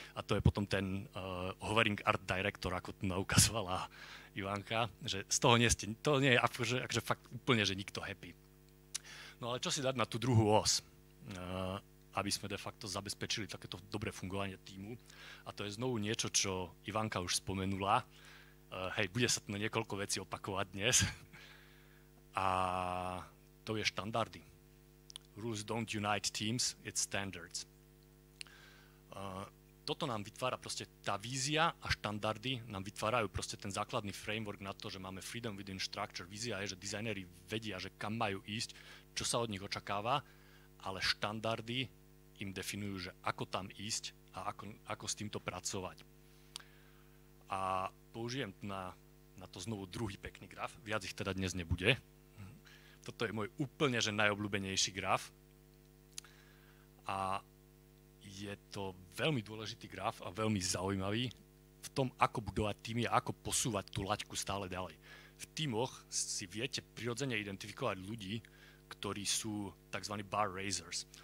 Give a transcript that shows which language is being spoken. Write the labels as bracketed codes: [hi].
[sk] A to je potom ten hovering art director, ako tu naukazovala Ivanka, že z toho to nie je akože fakt úplne, že nikto happy. No ale čo si dať na tú druhú os, aby sme de facto zabezpečili takéto dobré fungovanie tímu. A to je znovu niečo, čo Ivanka už spomenula. Hej, bude sa to na niekoľko vecí opakovať dnes. A to je štandardy. [en] Rules don't unite teams, it's standards. [sk] Toto nám vytvára proste tá vízia a štandardy nám vytvárajú proste ten základný framework na to, že máme [en] freedom within structure. [sk] Vízia je, že dizajneri vedia, že kam majú ísť, čo sa od nich očakáva, ale štandardy im definujú, že ako tam ísť a ako s týmto pracovať. A použijem na to znovu druhý pekný graf, viac ich teda dnes nebude. Toto je môj úplne že najobľúbenejší graf. A je to veľmi dôležitý graf a veľmi zaujímavý v tom, ako budovať týmy a ako posúvať tú laťku stále ďalej. V tímoch si viete prirodzene identifikovať ľudí, ktorí sú tzv. Bar raisers.